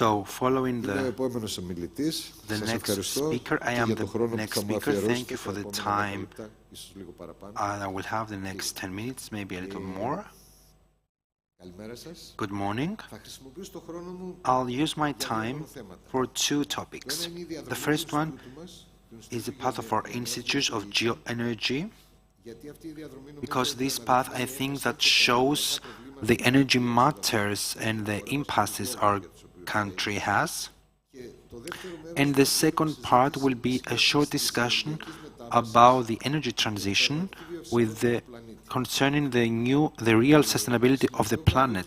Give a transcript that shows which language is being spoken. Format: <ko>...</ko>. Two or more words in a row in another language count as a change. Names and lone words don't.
<en>So, following</en> <el>είμαι ο</el> <en>the</en> <el>επόμενος ομιλητής. Σας</el> <en>next</en> <el>ευχαριστώ</el> <en>speaker, I</en> <el>και</el> <en>am</en> <el>για τον</el> <en>the</en> <el>χρόνο που</el> <en>next</en> <el>θα μου</el> <en>speaker.</en> <el>αφιερώσετε</el> <en>Thank you for</en> <el>τα</el> <en>the</en> <el>επόμενα 10</el> <en>time</en> <el>λεπτά, ίσως λίγο παραπάνω.</el> <en>I will have the next 10 minutes, maybe a little more.</en> <el>Καλημέρα σας.</el> <en>Good morning.</en> <el>Θα χρησιμοποιήσω τον χρόνο μου</el> <en>I'll use my</en> <el>για δύο</el> <en>time</en> <el>θέματα.</el> <en>for two</en> <el>Το</el> <en>topics.</en> <el>ένα είναι η</el> <en>The</en> <el>διαδρομή</el> <en>first</en> <el>του</el> <en>one</en> <el>Ινστιτούτου μας, του</el> <en>is the</en> <el>Ινστιτούτου</el> <en>path of our</en> <el>Γεωενέργειας</el> <en>Institute of</en> <el>του ΙΤΕ,</el> <en>Geoenergy,</en> <el>γιατί αυτή η διαδρομή νομίζω</el> <en>because</en> <el>ότι</el> <en>this path, I think, that shows the energy matters and the impasses our country has. And the second part will be a short discussion about the energy transition with concerning the real sustainability of the planet.</en>